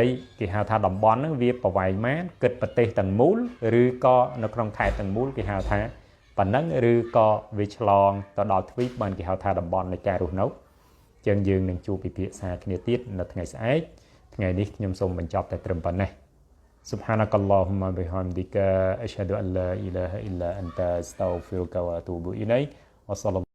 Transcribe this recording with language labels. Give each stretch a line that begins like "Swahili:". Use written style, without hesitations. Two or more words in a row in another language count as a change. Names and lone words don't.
Khmer: គេហៅថាតំបន់ហ្នឹងវាប្រវែងម៉ានគិតប្រទេសទាំងមូលឬក៏នៅក្នុងខេត្តទាំងមូលគេហៅថាប៉ុណ្ណឹងឬក៏វាឆ្លងទៅដល់ទ្វីបបានគេហៅថាតំបន់នៃការរស់នៅចឹងយើងនឹងជួបពិភាក្សាគ្នាទៀតនៅថ្ងៃស្អែកថ្ងៃនេះខ្ញុំសូមបញ្ចប់តែត្រឹមប៉ុណ្ណេះ
Arabic: سبحانك اللهم بحمدك أشهد أن لا إله إلا أنت أستغفرك وأتوب إليك و